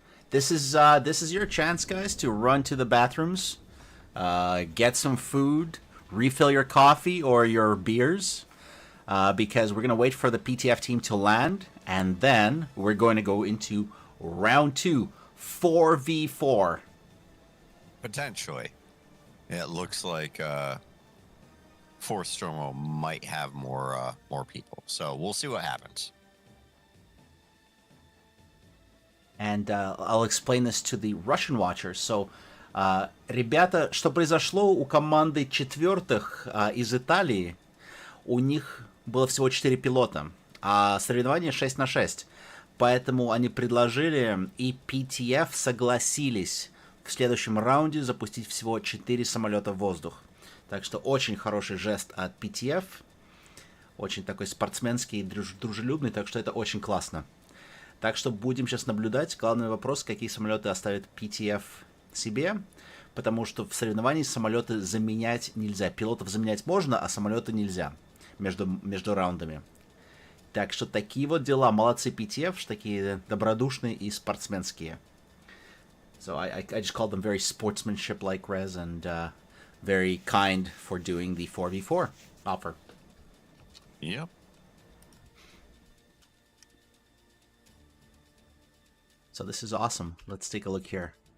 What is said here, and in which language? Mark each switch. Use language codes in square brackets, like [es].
[en] This is your chance, guys, to run to the bathrooms, get some food, refill your coffee or your beers, because we're going to wait for the PTF team to land, and then we're going to go into round 2, 4v4. Potentially. It looks like Fourth Stormo might have more people. So we'll see what happens. And I'll explain this to the Russian watchers. [ru] So, ребята, что произошло у команды четвертых из Италии? У них было всего 4 пилота, а соревнование 6 на 6. Поэтому они предложили, и PTF согласились в следующем раунде запустить всего 4 самолета в воздух. Так что очень хороший жест от PTF. Очень такой спортсменский и дружелюбный, так что это очень классно. Так что будем сейчас наблюдать. Главный вопрос, какие самолеты оставит PTF себе. Потому что в соревновании самолеты заменять нельзя. Пилотов заменять можно, а самолеты нельзя между раундами. Так что такие вот дела. Молодцы PTF, такие добродушные и спортсменские. [en] So I just called them very sportsmanship-like, Rez, and very kind for doing the 4v4 offer. Yep. So this is awesome. Let's take a look here.